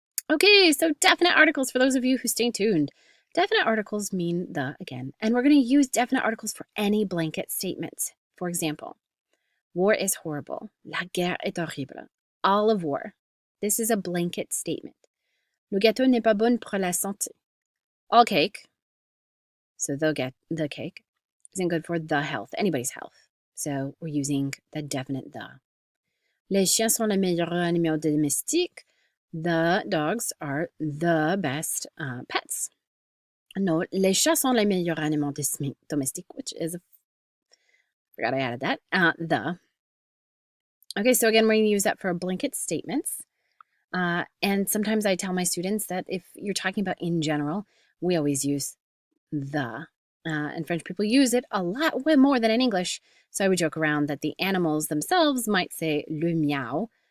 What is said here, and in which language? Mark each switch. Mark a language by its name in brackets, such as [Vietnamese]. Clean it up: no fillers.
[English] Okay, so definite articles, for those of you who stay tuned. Definite articles mean the again, and we're going to use definite articles for any blanket statements. For example, war is horrible. [French] La guerre est horrible. [English] All of war. This is a blanket statement. [French] Le gâteau n'est pas bon pour la santé. [English] All cake, so the cake, isn't good for the health, anybody's health. So we're using the definite the. [French] Les chiens sont les meilleurs animaux domestiques. [English] The dogs are the best pets. No, [French] les chats sont les meilleurs animaux domestiques, [English] which is, forgot I added that, the. Okay, so again, we're going to use that for blanket statements. And sometimes I tell my students that if you're talking about in general, we always use the. And French people use it a lot way more than in English. So I would joke around that the animals themselves might say [French] le miau.